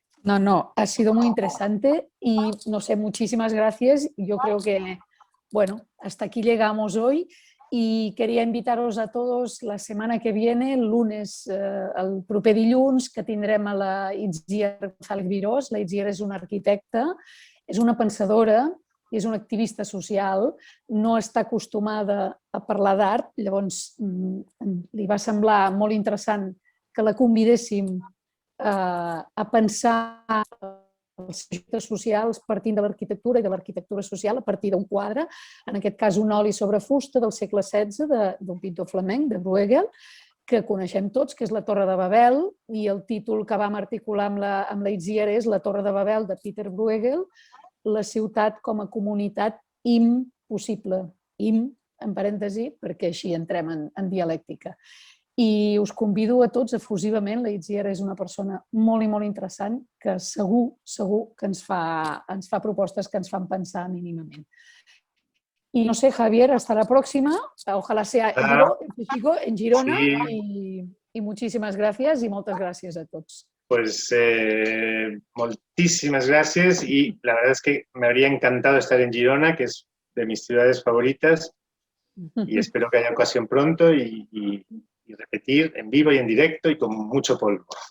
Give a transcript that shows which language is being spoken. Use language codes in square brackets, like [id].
[es] No, ha sido muy interesante y no sé, muchísimas gracias. Yo creo que, bueno, hasta aquí llegamos hoy y quería invitaros a todos [ca] la setmana [es] que viene, el lunes, [ca] el proper dilluns, que tindrem [es] a la Itziar González Virós. [ca] La Itziar és una arquitecta, és una pensadora i és una activista social, no està acostumada a parlar d'art, llavors li va semblar molt interessant que la convidéssim a pensar els projectes socials partint de l'arquitectura i de l'arquitectura social a partir d'un quadre, en aquest cas un oli sobre fusta del segle XVI d'un pintor flamenc, de Bruegel, que coneixem tots, que és la Torre de Babel, i el títol que vam articular amb la Itziar és La Torre de Babel, de Peter Bruegel, la ciutat com a comunitat impossible, en parèntesi, perquè així entrem en dialèctica. I us convido a tots efusivament, la Itziar és una persona molt i molt interessant que segur que ens fa propostes que ens fan pensar mínimament. [es] Y no sé, Javier, hasta la próxima. Ojalá sea en Girona. Sí. Y muchísimas gracias y muchas gracias a todos. Pues muchísimas gracias y la verdad es que me habría encantado estar en Girona, que es de mis ciudades favoritas, y espero que haya ocasión pronto y repetir en vivo y en directo y con mucho polvo.